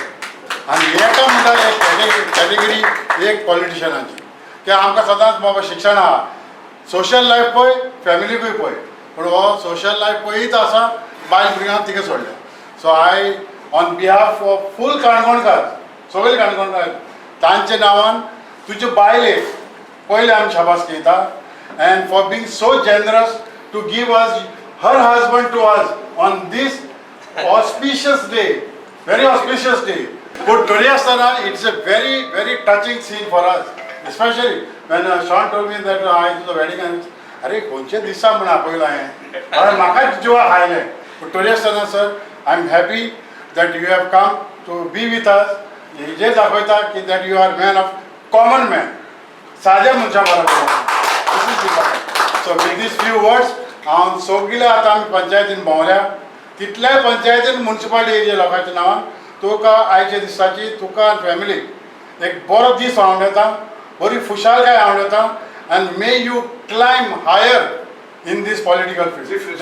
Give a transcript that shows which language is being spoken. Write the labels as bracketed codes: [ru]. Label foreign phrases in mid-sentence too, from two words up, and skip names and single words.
[kok] आनी एका म्हणटा एक कॅटेगरी एक पॉलिटिशनाची की आमकां सदांच बाबा शिक्षण आहा, [en] social life [kok] पळय, फॅमिलीकूय पळय, पूण हो [en] social life [kok] पळयत आसा, बायल भुरग्यांक तिका सोडल्या. [en] so I on behalf of full काणकोणकार, [kok] सगळे काणकोणकार, तांचे नांवान तुजे बायलेक पयले आमी शाबास दिता [en] and for being so generous to give us her husband to us on this auspicious day, very auspicious day. But today Asana, it's a very touching scene for us, especially when Sean told me that I was the wedding and [kok] अरे कोणचे दिसा म्हणून आपयला हांवें, अरे म्हाकाच जिवाक हायलें. [en] But today Asana sir, I'm happy that you have come to be with us. [kok] हे दाखयता की [en] that you are man of common man, [kok] साध्या मनशा बरोबर. [en] So with these few words, [kok] हांव सगळे आतां आमी पंचायतीन भोंवल्या, तितल्याय पंचायतीन [en] municipality area [kok] लोकांच्या नांवान तुका आयच्या दिसाची तुका आनी फॅमिलीक एक बरो दीस हांव येता, बरी खुशालकाय हांव येता [en] and may you climb higher in this political field.